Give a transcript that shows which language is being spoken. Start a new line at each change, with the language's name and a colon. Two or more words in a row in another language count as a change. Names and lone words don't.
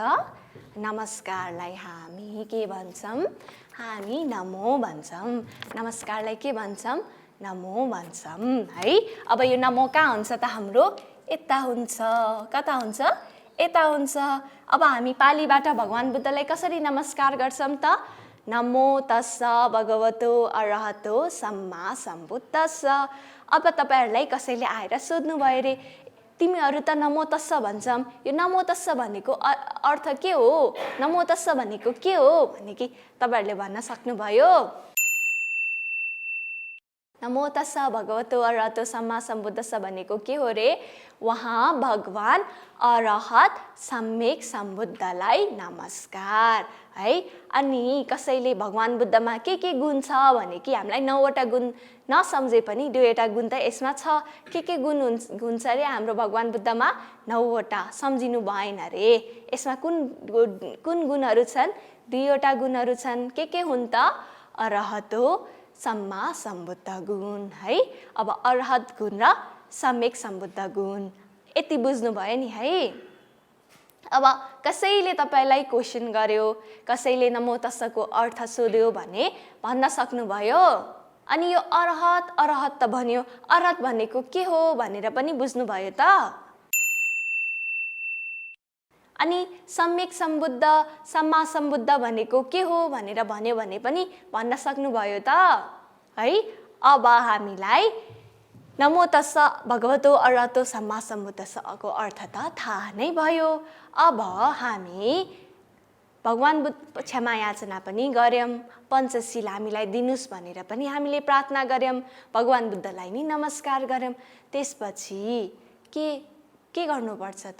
Nepali: नमस्कारलाई हामी के भन्छौँ? हामी नमो भन्छौँ। नमस्कारलाई के भन्छौँ? नमो भन्छौँ है। अब यो नमो कहाँ हुन्छ त हाम्रो? यता हुन्छ। कता हुन्छ? यता हुन्छ। अब हामी पालीबाट भगवान बुद्धलाई कसरी नमस्कार गर्छौँ त?
Pali: नमो तस्स भगवतो अरहतो सम्मा सम्बुद्धस्स।
Nepali: अब तपाईँहरूलाई कसैले आएर सोध्नुभयो रे, तिमीहरू त
Pali: नमो तस्स
Nepali: भन्छौँ, यो
Pali: नमो तस्स
Nepali: भनेको अर्थ के हो?
Pali: नमो तस्स
Nepali: भनेको के हो भने कि तपाईँहरूले भन्न सक्नुभयो?
Pali: नमो तस्स भगवतो अरहतो सम्मा सम्बुद्धस्स
Nepali: भनेको के हो रे? वहाँ भगवान अरहत सम्यक सम्बुद्धलाई नमस्कार है। अनि कसैले भगवान बुद्धमा के गुण छ भने कि हामीलाई 9वटा गुण नसम्झे पनि 2वटा गुण त यसमा छ। के गुण छ रे हाम्रो भगवान बुद्धमा? 9वटा। सम्झिनु भएन रे। यसमा कुन गुणहरू छन्? 2वटा गुणहरू छन्। के हुन् त?
Pali: अरहतो सम्मा सम्बुद्ध
Nepali: गुण है। अब अरहत गुण र सम्यक सम्बुद्ध गुण यति बुझ्नुभयो नि है। अब कसैले तपाईँलाई क्वेसन गर्यो, कसैले
Pali: नमो तस्सको
Nepali: अर्थ सोध्यो भने भन्न सक्नुभयो। अनि यो अरहत त भन्यो, अरहत भनेको के हो भनेर पनि बुझ्नुभयो त? अनि सम्यक सम्बुद्ध
Pali: सम्मा सम्बुद्ध
Nepali: भनेको के हो भनेर भन्यो भने पनि भन्न सक्नुभयो त है। अब हामीलाई
Pali: नमो तस्स भगवतो अरहतो सम्मा सम्बुद्धस्सको
Nepali: अर्थ त थाहा नै भयो। अब हामी भगवान बुद्ध क्षमा याचना पनि गर्यौँ, पञ्चशील हामीलाई दिनुस् भनेर पनि हामीले प्रार्थना गर्यौँ, भगवान बुद्धलाई नि नमस्कार गर्यौँ। त्यसपछि के गर्नुपर्छ त?